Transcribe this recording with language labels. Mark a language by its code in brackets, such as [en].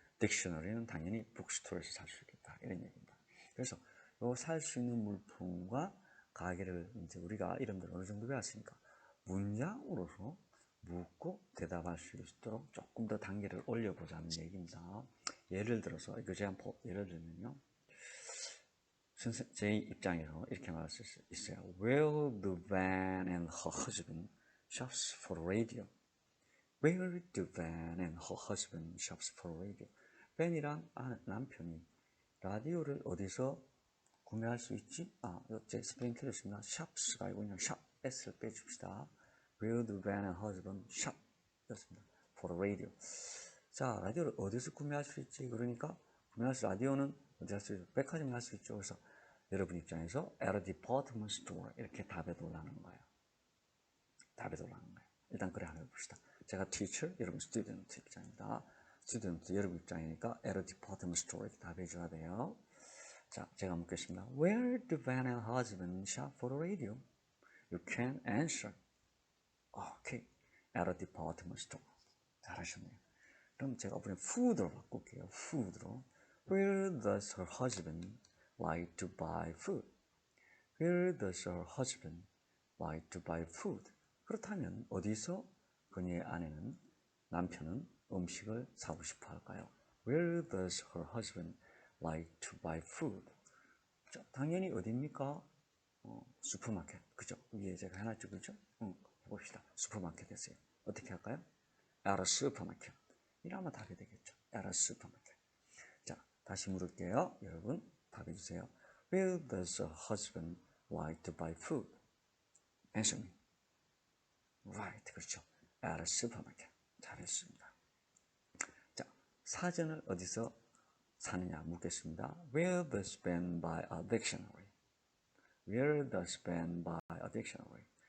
[ko] 딕셔너리는 당연히 북스토어에서 살 수 있겠다. 이런 얘기입니다. 그래서 요 살 수 있는 물품과 가게를 이제 우리가 이름들 어느 정도 배웠으니까 문장으로서 묻고 대답할 수 있도록 조금 더 단계를 올려보자는 얘기입니다. 예를 들어서 이거 제가 예를 들면요. 제 입장에서 이렇게 말할 수 있어요. [en] Where the van and her husband shops for radio. Where the van and her husband shops for radio. [ko] 벤이랑 남편이 라디오를 어디서 구매할 수 있지? 제 스펠링 틀렸습니다. shops가 아니고 그냥 shop, s를 빼줍시다. [en] Where the van and husband shop 였습니다. for radio. [ko] 자, 라디오를 어디서 구매할 수 있지? 그러니까 구매할 수 라디오는 어디 할 수 있죠? 백화점에 할 수 있죠. 그래서 여러분 입장에서 [en] at a department store [ko] 이렇게 답에 돌라는 거예요. 답에 돌라는 거예요. 일단 그래 한번 해봅시다. 제가 teacher, 여러분 student 입장입니다. student, 여러분 입장이니까 [en] at a department store [ko] 이렇게 답해줘야 돼요. 자, 제가 묻겠습니다. [en] Where do van and husband shop for the radio? You can answer. Okay, at a department store. [ko] 잘하셨네요. 그럼 제가 그냥 food로 바꿀게요. food로. [en] Where does her husband like to buy food? Where does her husband like to buy food? [ko] 그렇다면 어디서 그녀의 아내는, 남편은 음식을 사고 싶어 할까요? [en] Where does her husband like to buy food? [ko] 자, 당연히 어디입니까? 슈퍼마켓. 그죠? 위에 제가 해놨죠. 그죠? 해봅시다. 슈퍼마켓에서요. 어떻게 할까요? [en] at a supermarket. [ko] 이러면 답이 되겠죠. at a supermarket. 자, 다시 물을게요. 여러분, 답해주세요. [en] Where does her husband like to buy food? Answer me. Right. [ko] 그렇죠. [en] at a supermarket. [ko] 잘했습니다. 자, 사전을 어디서 사느냐 묻겠습니다. [en] Where does Ben buy a dictionary? Where does Ben buy a dictionary?